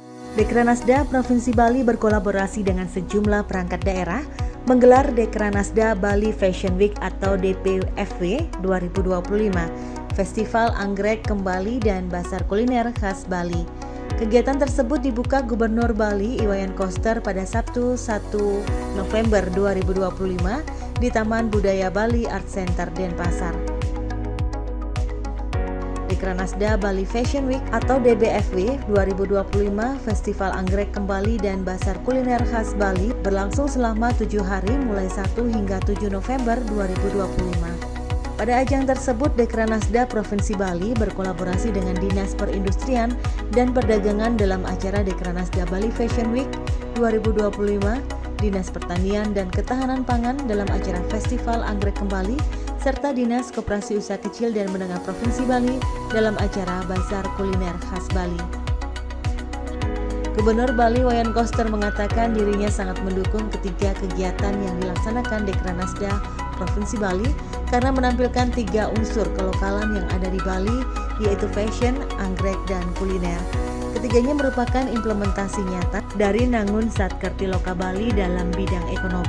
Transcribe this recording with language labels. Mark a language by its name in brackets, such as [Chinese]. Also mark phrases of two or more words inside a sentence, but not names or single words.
[Indonesian] Dekranasda Provinsi Bali berkolaborasi dengan sejumlah perangkat daerah menggelar Dekranasda Bali Fashion Week atau DPFW 2025, Festival Anggrek Kembali dan Basar Kuliner Khas Bali. Kegiatan tersebut dibuka Gubernur Bali Iwayan Koster pada Sabtu 1 November 2025 di Taman Budaya Bali Art Center Denpasar. Dekranasda Bali Fashion Week atau DBFW 2025 Festival Anggrek Kembali dan Basar Kuliner Khas Bali berlangsung selama 7 hari mulai 1 hingga 7 November 2025. Pada ajang tersebut, Dekranasda Provinsi Bali berkolaborasi dengan Dinas Perindustrian dan Perdagangan dalam acara Dekranasda Bali Fashion Week 2025, Dinas Pertanian dan Ketahanan Pangan dalam acara Festival Anggrek Kembali, serta Dinas Koperasi Usaha Kecil dan Menengah Provinsi Bali dalam acara Basar Kuliner Khas Bali. Gubernur Bali Iwayan Koster mengatakan dirinya sangat mendukung ketiga kegiatan yang dilaksanakan Dekranasda Provinsi Bali karena menampilkan 3 unsur kelokalan yang ada di Bali, yaitu fashion, anggrek, dan kuliner. Ketiganya merupakan implementasi nyata dari Nangun Satkerti Loka Bali dalam bidang ekonomi.